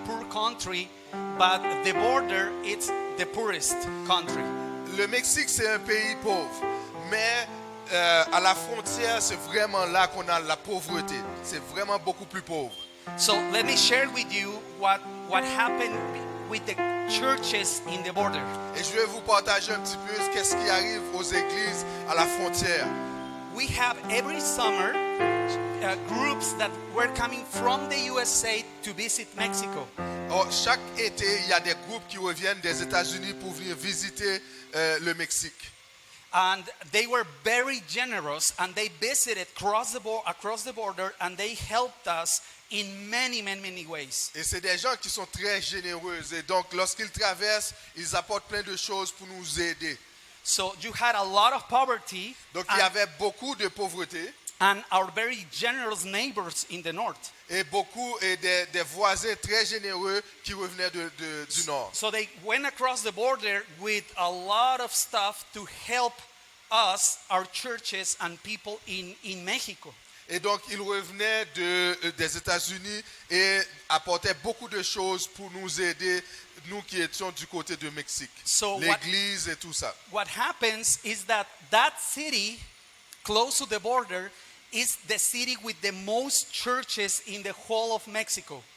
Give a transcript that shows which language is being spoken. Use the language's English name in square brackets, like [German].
[English] country, but the border, it's the poorest country. [French] Le Mexique, c'est un pays pauvre, mais à la frontière, c'est vraiment là qu'on a la pauvreté. C'est vraiment beaucoup plus pauvre. [English] So let me share with you what happened with the churches in the border. [French] Et je vais vous partager un petit peu qu'est-ce qui arrive aux églises à la frontière. [English] We have every summer groups that were coming from the USA to visit Mexico. [French] Chaque été, il y a des groupes qui reviennent des États-Unis pour venir visiter le Mexique. [English] And they were very generous, and they visited across the border, and they helped us in many ways. [French] Et c'est des gens qui sont très généreux. Et donc, lorsqu'ils traversent, ils apportent plein de choses pour nous aider. [English] So you had a lot of poverty, [French] Donc, il y avait beaucoup de pauvreté [English] and our very generous neighbors in the north. [French] et des voisins très généreux qui revenaient du nord. [English] So they went across the border with a lot of stuff to help us, our churches and people in Mexico. [French] Et donc, ils revenaient des États-Unis et apportaient beaucoup de choses pour nous aider, nous qui étions du côté du Mexique. [English] So [French] l'église et tout ça. [English] What happens is that city close to the border is the city with the most churches in the whole of Mexico.